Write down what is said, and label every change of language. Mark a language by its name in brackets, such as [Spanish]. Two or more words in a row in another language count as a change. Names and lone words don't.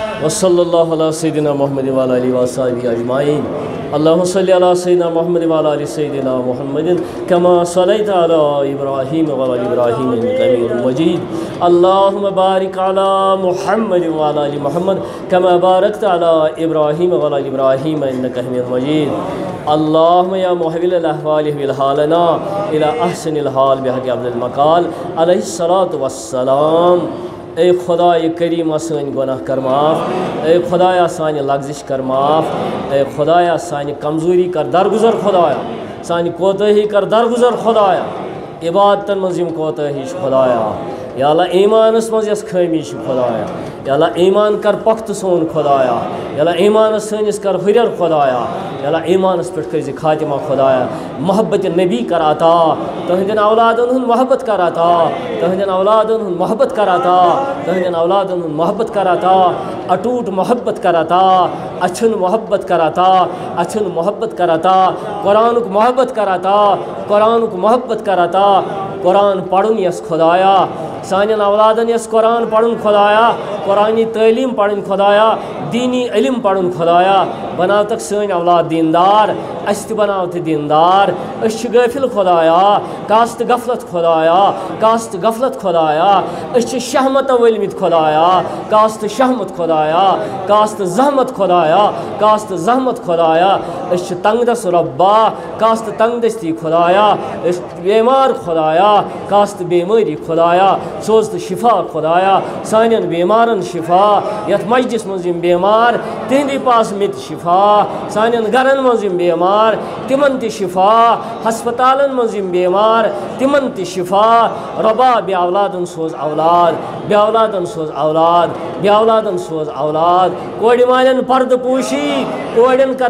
[Arabic] وصلی اللہ علیہ سیدنا محمد وعلی آلہ وصحبہ اجمعین اللہم صلی علی سیدنا محمد وعلی آل سیدنا محمد کما صلیت علی ابراہیم وعلی آل ابراہیم انک حمید مجید اللہم بارک علی محمد وعلی آل محمد کما بارکت علی ابراہیم وعلی آل ابراہیم انک حمید مجید اللہم یا محول الاحوال احول حالنا الى احسن الحال بحق عبد المقال علیہ الصلاۃ والسلام [Kashmiri] اے خدای کریم سانی گناہ کر معاف، اے خدایا سانی لغزش کر معاف، اے خدایا سانی کمزوری کر درگزر خدایا، سانی کوتاہی کر درگزر خدایا، عبادتن منزم کوتاہی خدایا، یا اللہ ایمانس منز یس خامی خدایا، یا اللہ ایمان کر پخت سون خدایا، یا اللہ ایمانس سانس کر ہرر خدایا، یا اللہ ایمانس پہ کر خاتمہ خدایا، محبت نبی کر عطا، تہندین اولادن ہن محبت کر عطا، تہندین اولادن ہن محبت کر عطا، تہندین اولادن ہن محبت کر عطا، اٹوٹ محبت کر عطا، اچھن محبت کر عطا، اچھن محبت کر عطا، قرآن کو محبت کر عطا، قرآن کو محبت کر عطا، قرآن پڑھن یس خدایا، سانین اولادن یس قرآن پڑھن خدایا، قرآنی تعلیم پڑھن خدایا، دینی علم پڑھن خدایا، بناو تک سن اولاد دیندار، است بناو تہ دیندار، اس غافل خدایا، کاست غفلت خدایا، کاست غفلت خدایا، اس شہمت ولمت خدایا، کاست شہمت خدایا، کاست زحمت خدایا، کاست زحمت خدایا، اس تنگ دست ربا، کاست تنگ دستی خدایا، اس بیمار خدایا، کاست بیماری خدایا، سوزت شفا خدایا، سانین بیمارن شفا، یت مجلس منزم بیمار تہندی پاس مت شفا، سانین گرن منزم بیمار تمن تی شفا، ہسپتالن منزم بیمار تمن تی شفا، ربا بی اولادن سوز اولاد، بی اولادن سوز اولاد، بی اولادن سوز اولاد، کوڑی مالن پرد پوشی، کوڑن کر